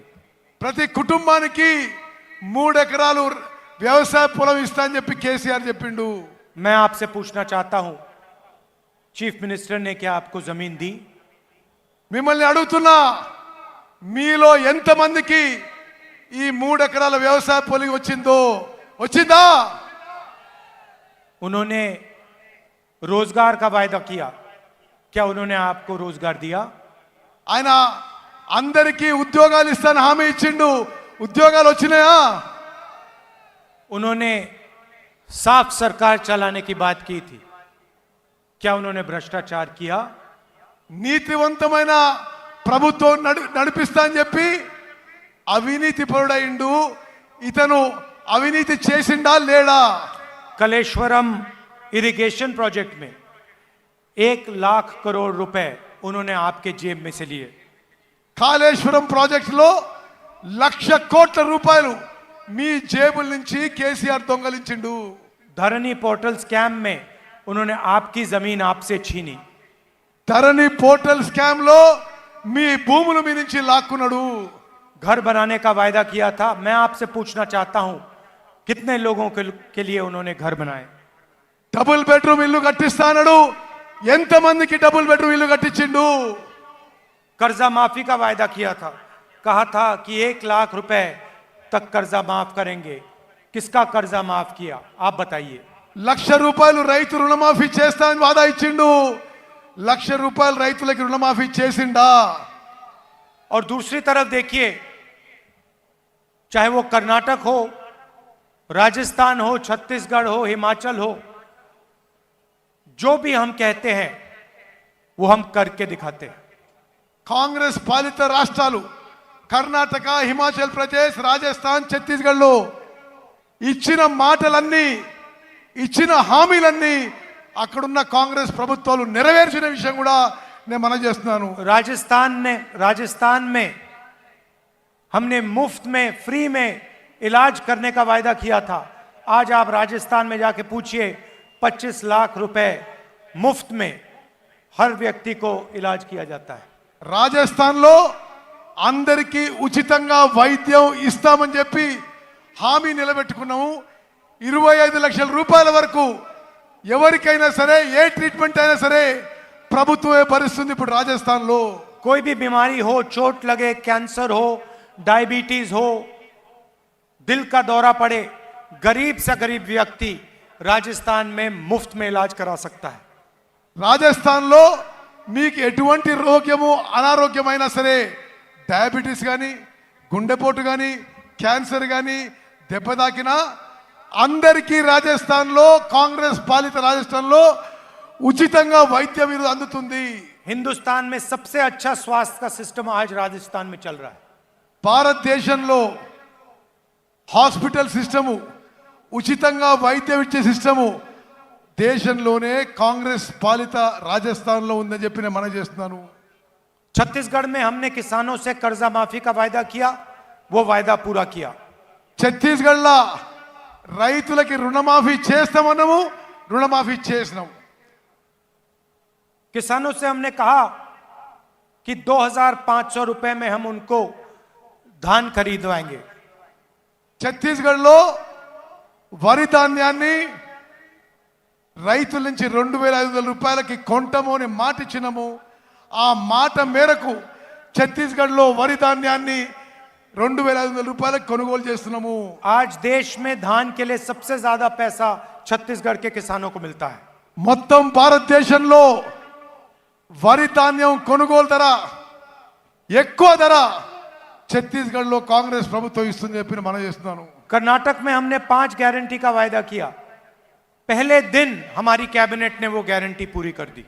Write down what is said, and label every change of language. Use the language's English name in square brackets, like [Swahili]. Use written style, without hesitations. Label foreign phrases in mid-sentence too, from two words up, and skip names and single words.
[Telugu] ప్రతి కుటుంబానికి 3 ఎకరాలు వ్యవసాయ పొలం ఇస్తా అని చెప్పి కేసీఆర్ చెప్పిండు। [Hindi] मैं आपसे पूछना चाहता हूं, [English] Chief Minister [Hindi] ने क्या आपको जमीन दी? [Telugu] మిమ్మల్ని అడుగుతున్నా, మీలో ఎంతమందికి ఈ 3 ఎకరాల వ్యవసాయ పొలం వచ్చిందా? [Hindi] उन्होंने रोजगार का वायदा किया, क्या उन्होंने आपको रोजगार दिया? [Telugu] ఆయన అందరికీ ఉద్యోగాలు ఇస్తాను హామీ ఇచ్చిండు, ఉద్యోగాలు వచ్చినాయా? [Hindi] उन्होंने साफ सरकार चलाने की बात की थी, क्या उन्होंने भ्रष्टाचार किया? [Telugu] నీతివంతమైన ప్రభుత్వం నడిపిస్తా అని చెప్పి అవినీతి పరుడైండు। ఇతను అవినీతి చేసిండా లేడా? [Hindi] कलेश्वरम [English] irrigation project [Hindi] में 1 लाख करोड़ रुपए उन्होंने आपके जेब में से लिए। [Telugu] కాళేశ్వరం ప్రాజెక్టులో 1,00,000 కోట్ల రూపాయలు మీ జేబుల నుంచి కేసీఆర్ దొంగలించిండు। [Hindi] धरनी पोर्टल स्कैम में उन्होंने आपकी जमीन आपसे छीनी। [Telugu] ధరణి పోర్టల్ స్కామ్ లో మీ భూములు మీ నుంచి లాక్కున్నాడు। [Hindi] घर बनाने का वायदा किया था। मैं आपसे पूछना चाहता हूं, कितने लोगों के लिए उन्होंने घर बनाए? [English] double bedroom [Telugu] ఇల్లు కట్టిస్తానడు, ఎంతమందికి [English] double bedroom [Telugu] ఇల్లు కట్టించిండు? [Hindi] कर्जा माफी का वायदा किया था, कहा था कि 1 लाख रुपए तक कर्जा माफ करेंगे। किसका कर्जा माफ किया आप बताइए? [Telugu] 1,00,000 రూపాయలు రైతు రుణమాఫీ చేస్తానని వాదా ఇచ్చిండు, 1,00,000 రూపాయలు రైతులకి రుణమాఫీ చేసిండా? [Hindi] और दूसरी तरफ देखिए, चाहे वो कर्नाटक हो, राजस्थान हो, छत्तीसगढ़ हो, हिमाचल हो, जो भी हम कहते हैं वो हम करके दिखाते हैं। [Telugu] కాంగ్రెస్ పాలిత రాష్ట్రాలు కర్ణాటక, హిమాచల్ ప్రదేశ్, రాజస్థాన్, ఛత్తీస్గఢ్లో ఇచ్చిన మాటలన్నీ, ఇచ్చిన హామీలన్నీ అక్కడున్న కాంగ్రెస్ ప్రభుత్వాలు నెరవేర్చిన విషయం కూడా నేను మనం చేస్తున్నాను. [Hindi] राजस्थान में हमने मुफ्त में फ्री में इलाज करने का वायदा किया था. आज आप राजस्थान में जाके पूछिए, 25 लाख रुपए मुफ्त में हर व्यक्ति को इलाज किया जाता है. [Telugu] రాజస్థాన్లో అందరికీ ఉచితంగా వైద్యం ఇస్తామని చెప్పి హామీ నిలబెట్టుకున్నాము. 25 లక్షల రూపాయల వరకు ఎవరికైనా సరే, ఏ ట్రీట్మెంట్ అయినా సరే ప్రభుత్వమే భరిస్తుంది ఇప్పుడు రాజస్థాన్లో. [Hindi] कोई भी बीमारी हो, चोट लगे, कैंसर हो, डायबिटीज हो, दिल का दौरा पड़े, गरीब से गरीब व्यक्ति राजस्थान में मुफ्त में इलाज करा सकता है. [Telugu] రాజస్థాన్లో మీకు ఎటువంటి రోగము, అనారోగ్యమైనా సరే, డయాబెటీస్ కానీ, గుండెపోటు కానీ, క్యాన్సర్ కానీ దెబ్బ తాకినా అందరికీ రాజస్థాన్లో, కాంగ్రెస్ పాలిత రాజస్థాన్లో ఉచితంగా వైద్యం అందుతుంది. [Hindi] हिंदुस्तान में सबसे अच्छा स्वास्थ्य का सिस्टम आज राजस्थान में चल रहा है. [Telugu] భారతదేశంలో [English] hospital system, [Telugu] ఉచితంగా వైద్యం ఇచ్చే సిస్టము దేశంలోనే కాంగ్రెస్ పాలిత రాజస్థాన్లో ఉందని చెప్పి నేను మనం చేస్తున్నాను. [Hindi] छत्तीसगढ़ में हमने किसानों से कर्जा माफी का वायदा किया, वो वायदा पूरा किया. [Telugu] ఛత్తీస్గఢ్లో రైతులకి రుణమాఫీ చేస్తామన్నాము, రుణమాఫీ చేసినాము. [Hindi] किसानों से हमने कहा कि 2,500 रुपए में हम उनको धान खरीदवाएंगे. [Telugu] ఛత్తీస్గఢ్లో వరి ధాన్యాన్ని రైతుల నుంచి 2,500 రూపాయలకి కొంటాము అని మాట ఇచ్చినాము. ఆ మాట మేరకు ఛత్తీస్గఢ్లో వరి ధాన్యాన్ని 2,500 రూపాయలకు కొనుగోలు చేస్తున్నాము. [Hindi] आज देश में धान के लिए सबसे ज्यादा पैसा छत्तीसगढ़ के किसानों को मिलता है. [Telugu] మొత్తం భారతదేశంలో వరి ధాన్యం కొనుగోలు ధర, ఎక్కువ ధర ఛత్తీస్గఢ్లో కాంగ్రెస్ ప్రభుత్వం ఇస్తుంది చెప్పి మనం చేస్తున్నాను. [Hindi] कर्नाटक में हमने 5 गारंटी का वायदा किया. पहले दिन हमारी कैबिनेट ने वो गारंटी पूरी कर दी.